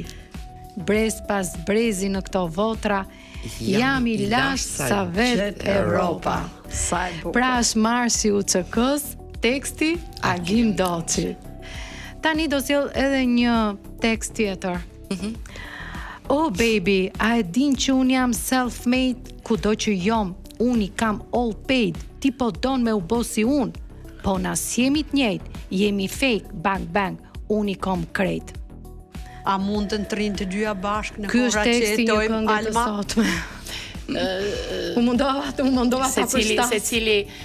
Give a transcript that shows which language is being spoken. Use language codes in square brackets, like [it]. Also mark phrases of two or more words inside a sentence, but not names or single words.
[sq] Brez pas brezi në këto votra, jam i lash sa vet Europa. Pra është marsi UÇK-s, teksti Agim Doçi. Tani do sjell edhe një tekst tjetër. Oh baby, a e din që unë jam self-made, kudo që jom, unë i kam [en] all paid, [sq] ti po don me u bo si unë, po nas jemi të njëjtë, jemi fake, [en] bang bang, [sq] unë i kam krejt. A mundën të rinë të dyja bashkë në kohë që jetojmë Alma? U mundova ta përshtas.